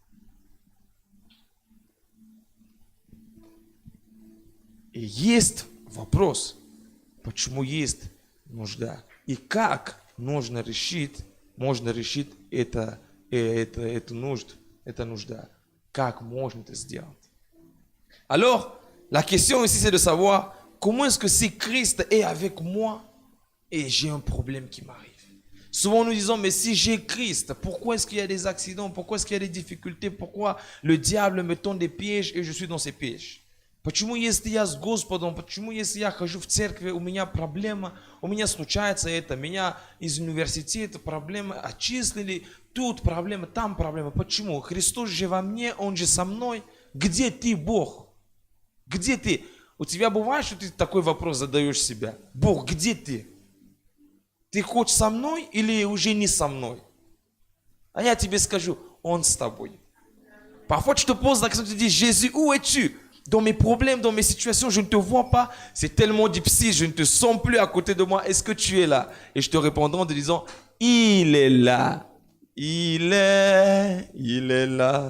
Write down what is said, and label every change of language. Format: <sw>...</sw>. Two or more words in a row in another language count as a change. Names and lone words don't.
<ru>И есть вопрос, почему есть нужда. И как можно решить эту нужду. Как можно это сделать?</ru> <fr>Alors, la question ici, c'est de savoir comment est-ce que si Christ est avec moi et j'ai un problème qui m'arrive. Souvent nous disons, mais si j'ai Christ, pourquoi est-ce qu'il y a des accidents? Pourquoi est-ce qu'il y a des difficultés? Pourquoi le diable me tend des pièges et je suis dans ces pièges?</fr> <ru>Почему, если я с Господом, почему, если я хожу в церкви, у меня проблема, у меня случается это, меня из университета проблема, отчислили, тут проблема, там проблема. Почему? Христос же во мне, Он же со мной. Где ты, Бог? Где ты? У тебя бывает, что ты такой вопрос задаешь себе? Бог, где ты? Ты хоть со мной или уже не со мной? А я тебе скажу, Он с тобой.</ru> <fr>Parfois tu te poses la question, tu te dis, Jésus, où es-tu? Dans mes problèmes, dans mes situations, je ne te vois pas. C'est tellement difficile, je ne te sens plus à côté de moi. Est-ce que tu es là? Et je te répondrai en te disant, il est là. Il est là.</fr>